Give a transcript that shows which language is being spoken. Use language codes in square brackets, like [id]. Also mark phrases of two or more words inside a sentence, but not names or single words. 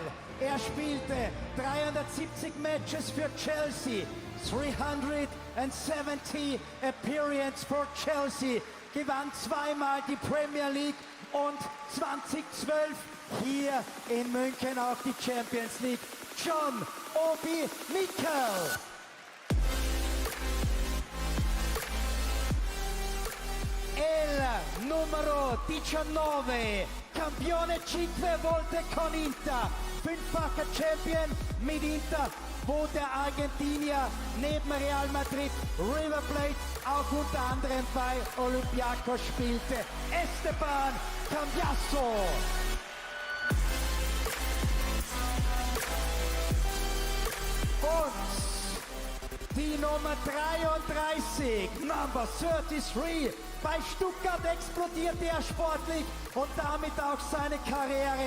[de] Er spielte 370 Matches für Chelsea, 370 [en] Appearances for Chelsea, [de] gewann 2-mal die Premier League und 2012 hier in München auch die Champions League. [it] John Obi Mikel. El numero 19, campione 5 volte con Inter, [de] 5-facher Champion mit Inter, wo der Argentinier neben Real Madrid, River Plate auch unter anderem bei Olympiakos spielte. Esteban Cambiasso. Und die Nummer 33, Number 33, bei Stuttgart explodierte er sportlich und damit auch seine Karriere.